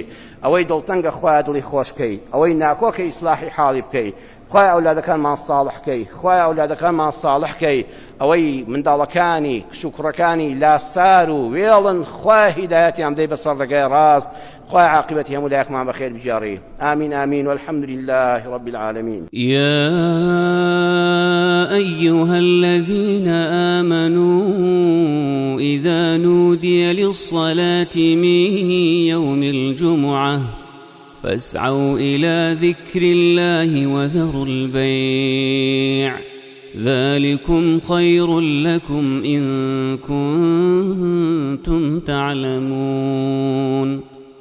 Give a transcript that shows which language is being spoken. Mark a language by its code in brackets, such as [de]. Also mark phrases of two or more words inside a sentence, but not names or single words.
[ckb] ئەوەی دڵتەنگە خوای دڵی خۆشکەی، ئەوەی ناکۆکە ئیسلاحی حاڵی بکەی، خوای ئەولادەکانمان ساڵحکەی، خوای ئەولادەکانمان ساڵحکەی، ئەوەی منداڵەکانی کچ و کوڕەکانی لاسار و وێڵن خوای هیدایەتیان بدەی بەسەر ڕێگای ڕاست، خوای عاقبەتی هەموو لایەکمان بەخێر بجێڕی. [ar] آمین آمین والحمد لله رب العالمين. يا أيها الذين آمنوا إذا نودي للصلاة من يوم الجمعة فاسعوا إلى ذكر الله وذروا البيع ذلكم خير لكم إن كنتم تعلمون.